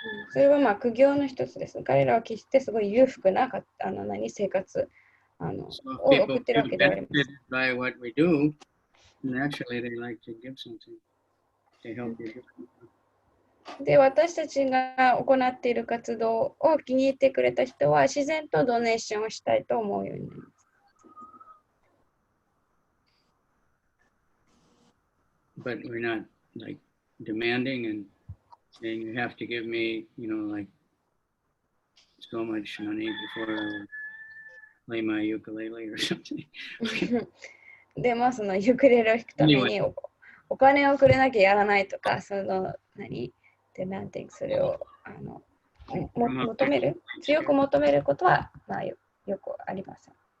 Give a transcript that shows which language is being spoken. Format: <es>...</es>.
<ja>それは苦行の一つです。彼らは決してすごい裕福な生活を送っているわけではありません。</ja> <en>Naturally, they like to give something to help you.</en> <ja>で、私たちが行っている活動を気に入ってくれた人は自然とドネーションをしたいと思うようになります。</ja> <en>But we're not like demanding and saying you have to give me, like so much money before I play my ukulele or something.</en> <ja>でもユクレレを弾くためにお金をくれなきゃやらないとか、デマンディングそれを求める、強く求めることはよくありません。</ja>